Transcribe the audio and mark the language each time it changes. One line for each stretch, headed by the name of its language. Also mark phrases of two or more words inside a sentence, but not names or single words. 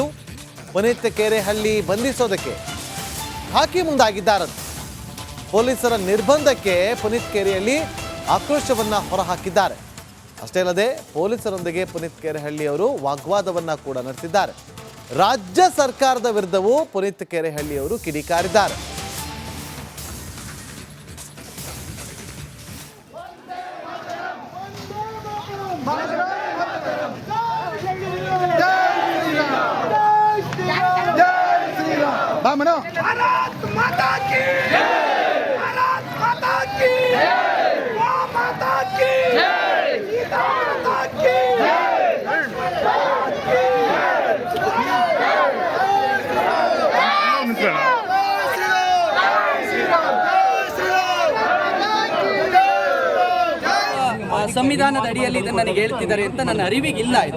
Kannada: ಪುನೀತ್ ಕೆರೆಹಳ್ಳಿ ಬಂಧಿಸೋದಕ್ಕೆ ಹಾಕಿ ಮುಂದಾಗಿದ್ದಾರಂತೆ. ಪೊಲೀಸರ ನಿರ್ಬಂಧಕ್ಕೆ ಪುನೀತ್ ಕೆರೆಹಳ್ಳಿ ಆಕ್ರೋಶವನ್ನು ಹೊರಹಾಕಿದ್ದಾರೆ. ಅಷ್ಟೇ ಅಲ್ಲದೆ ಪೊಲೀಸರೊಂದಿಗೆ ಪುನೀತ್ ಕೆರೆಹಳ್ಳಿ ಅವರು ವಾಗ್ವಾದವನ್ನು ಕೂಡ ನಡೆಸಿದ್ದಾರೆ. ರಾಜ್ಯ ಸರ್ಕಾರದ ವಿರುದ್ಧವೂ ಪುನೀತ್ ಕೆರೆಹಳ್ಳಿ ಅವರು ಕಿಡಿಕಾರಿದ್ದಾರೆ.
Hindi: भारत माता की भारत माता की गौ माता की सीता माता की
Kannada: ಸಂವಿಧಾನದ ಅಡಿಯಲ್ಲಿ ಇದನ್ನು ನನಗೆ ಹೇಳ್ತಿದ್ದಾರೆ ಅಂತ ನನ್ನ ಅರಿವಿಗಿಲ್ಲ ಇದು.